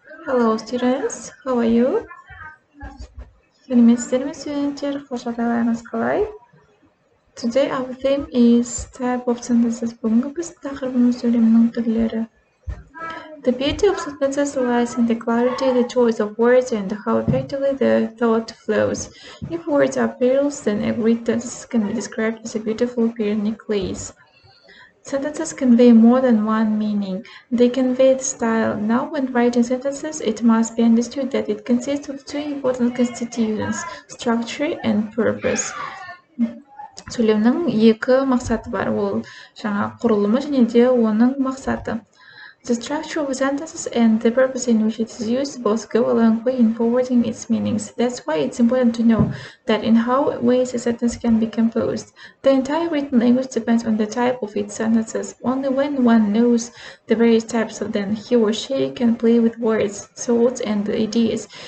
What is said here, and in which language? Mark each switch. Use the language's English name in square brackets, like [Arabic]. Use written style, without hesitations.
[English] Hello students, how are you? [Kazakh] Сәлеметсіздер ме студенттер? Қош жағдайларыңыз қалай? [English] Today our theme is type of sentences. [Kazakh] Бүгінгі біз тақырыбымыз сөйлемнің түрлері. [English] The beauty of sentences lies in the clarity, the choice of words, and how effectively the thought flows. If words are pearls, then a great sentence can be described as a beautiful pearl necklace. Sentences convey more than one meaning. They convey the style. Now, when writing sentences, it must be understood that it consists of two important constituents: structure and purpose. [Kazakh] Сөйлемнің екі мақсаты бар. Ол жаңа құрылымы және де оның мақсаты. [English] The structure of sentences and the purpose in which it is used both go a long way in forwarding its meanings. That's why it's important to know that in how ways a sentence can be composed. The entire written language depends on the type of its sentences. Only when one knows the various types of them, he or she can play with words, thoughts, and ideas.